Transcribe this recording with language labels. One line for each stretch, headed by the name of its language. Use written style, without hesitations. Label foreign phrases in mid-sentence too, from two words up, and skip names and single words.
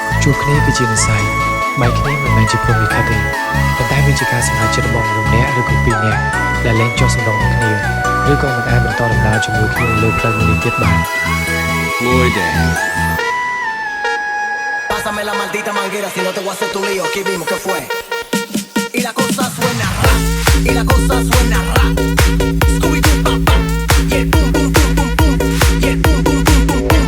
Khmer: ជួបគ្នាគឺជានិស្ស័យបែកគ្នាមិនមែនជាព្រំលិខិតទេប៉ុន្តែវាជាការសម្រេចចិត្តរបស់មនុស្សម្នាក់ឬក៏ពីរនាក់ដែលលែងចុះសម្រុងនឹងគ្នាឬក៏មិនអាចបន្តដំណើរជាមួយគ្នាលើផ្លូវមួយនេះទៀតបាន
Spanish: Pásame la maldita manguera, si no te voy a hacer tu lío. Aquí vimos que fue. Y la cosa suena rap, y la cosa suena rap. Scooby-Doo, papá, y el pum, pum, pum, pum, pum, y el pum, pum, pum, pum, pum.